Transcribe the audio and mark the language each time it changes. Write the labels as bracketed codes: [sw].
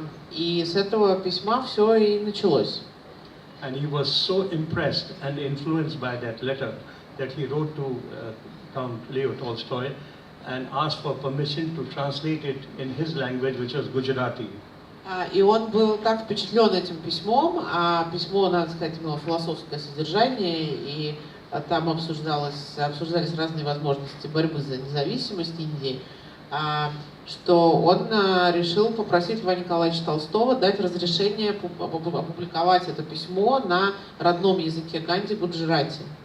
[ru] И с этого письма все и началось. [en] And he was so impressed and influenced by that letter that he wrote to Count Leo Tolstoy and asked for permission to translate it in his language, which was Gujarati. [ru] И он был так впечатлен этим письмом, а письмо, надо сказать, имело философское содержание, и там обсуждались разные возможности борьбы за независимость Индии, что он решил попросить Льва Николаевича Толстого дать разрешение опубликовать это письмо на родном языке Ганди, гуджарати.